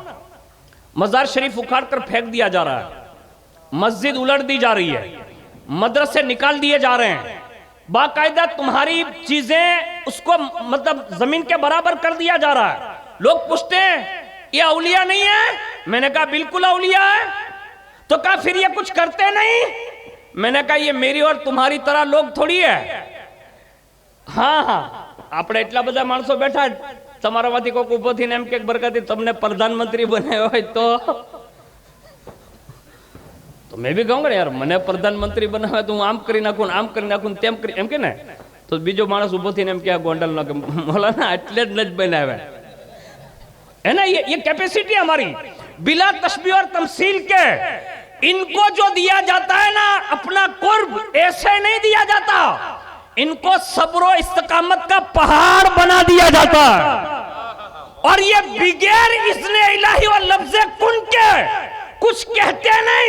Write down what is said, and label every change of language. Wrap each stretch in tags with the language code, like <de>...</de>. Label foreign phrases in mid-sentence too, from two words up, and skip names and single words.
<ur>مزار شریف اکھاڑ کر پھینک دیا جا رہا ہے، مسجد الٹ دی جا رہی ہے، مدرسے نکال دیے جا رہے ہیں، باقاعدہ تمہاری چیزیں اس کو مطلب زمین کے برابر کر دیا جا رہا ہے. لوگ پوچھتے ہیں یہ اولیاء نہیں ہے؟ میں نے کہا بالکل اولیاء ہے. تو کہا پھر یہ کچھ کرتے نہیں؟ میں نے کہا یہ میری اور تمہاری طرح لوگ تھوڑی ہے.</ur> <gu>ہاں આપણે એટલા બધા માણસો બેઠા તમારામાંથી કોઈક ઊભો થઈને એમ કે બરકતી તમને પ્રધાનમંત્રી બનાવ્યો હોય તો મેં બી કહું યાર મને પ્રધાનમંત્રી બનાવે તો હું આમ કરી નાખું આમ કરી નાખું તેમ કરી એમ કે ને તો બીજો માણસ ઊભો થઈને એમ કે આ ગોંડલ નો કે મૌલાના એટલે જ ન બનાવ્યા</gu> <ur>ہے نا. یہ کیپیسٹی ہماری بلا تشبیہ اور تمثیل کے ان کو جو دیا جاتا ہے نا اپنا قرب ایسے نہیں دیا جاتا، ان کو صبر اور استقامت کا پہاڑ بنا دیا جاتا ہے. اور یہ بغیر اذن الٰہی اور لفظ کن کے کچھ کہتے نہیں.</ur>